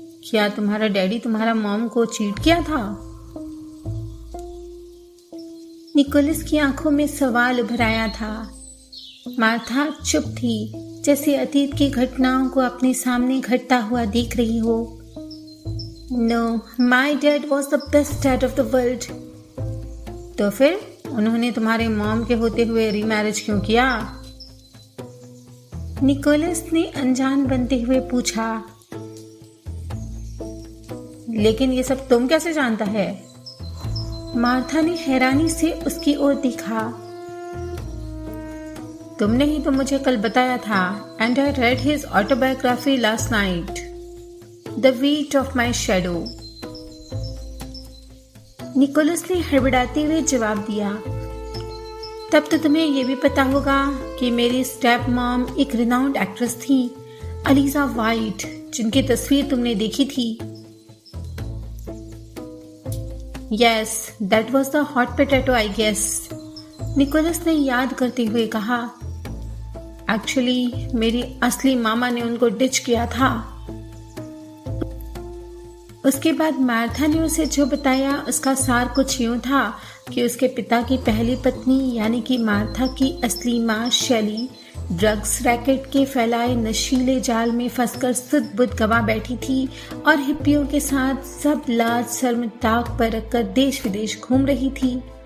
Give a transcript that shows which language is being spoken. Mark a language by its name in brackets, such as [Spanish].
[Hindi] क्या तुम्हारा डैडी तुम्हारा मॉम को चीट किया था? निकोलस की आंखों में सवाल उभर आया था। मार्था चुप थी, जैसे अतीत की घटनाओं को अपने सामने घटता हुआ देख रही हो। [English] No, my dad was the best dad of the world. [Hindi] तो फिर उन्होंने तुम्हारे मॉम के होते हुए रीमैरिज क्यों किया? निकोलस ने अनजान बनते हुए पूछा। लेकिन ये सब तुम कैसे जानता है? मार्था ने हैरानी से उसकी ओर देखा। तुमने ही तो मुझे कल बताया था। [English] And I read his autobiography last night. The weight of my shadow. [Hindi] Nicholas ने हड़बड़ाते हुए जवाब दिया। तब तो तुम्हें यह भी पता होगा कि मेरी स्टेप मॉम एक रिनाउंड एक्ट्रेस थी, अलीजा वाइट, जिनकी तस्वीर तुमने देखी थी। [English] Yes, that was the hot potato, I guess. [Hindi] Nicholas ने याद करते हुए कहा। एक्चुअली मेरी असली मामा ने उनको डिच किया था। उसके बाद मार्था ने उसे जो बताया उसका सार कुछ यूं था कि उसके पिता की पहली पत्नी यानी कि मार्था की असली माँ शैली ड्रग्स रैकेट के फैलाए नशीले जाल में फंसकर सुध बुध गवा बैठी थी और हिप्पियों के साथ सब लाज शर्म ताक पर रखकर देश विदेश घूम रही थी।